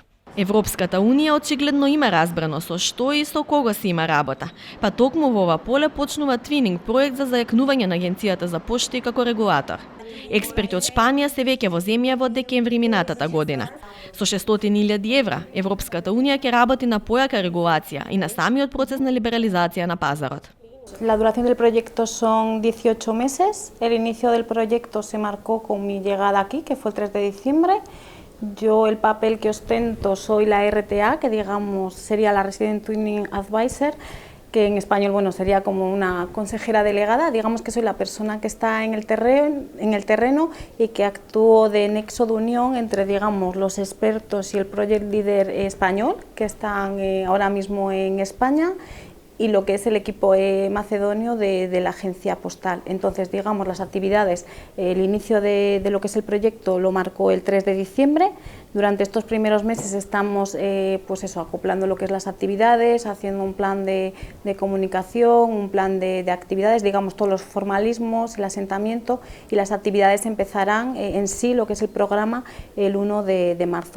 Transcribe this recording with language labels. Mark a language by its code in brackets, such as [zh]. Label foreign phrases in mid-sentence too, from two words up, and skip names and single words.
[mk] Европската Унија очигледно има разбрано со што и со кого си има работа, па токму во ова поле почнува твининг проект за зајакнување на Агенцијата за пошти како регулатор. Експерти од Шпанија се веќе во земја од декември минатата година. Со 600.000 евра, Европската Унија ќе работи на појака регулација и на самиот процес на либерализација на пазарот. [es] La duración del proyecto son 18 meses. El inicio del proyecto se marcó con mi llegada aquí, que fue el 3 de diciembre. Yo el papel que ostento soy la RTA, que digamos sería la [en] Resident Twinning Advisor, [es] que en español sería como una consejera delegada. Digamos que soy la persona que está en el terreno y que actúo de nexo de unión entre digamos los expertos y el [en] project leader [es] español que están ahora mismo en España y lo que es el equipo macedonio de la agencia postal. Entonces, digamos, las actividades, el inicio de lo que es el proyecto lo marcó el 3 de diciembre. Durante estos primeros meses estamos acoplando lo que es las actividades, haciendo un plan de comunicación, un plan de actividades, digamos todos los formalismos, el asentamiento, y las actividades empezarán en sí, lo que es el programa, el 1 de marzo.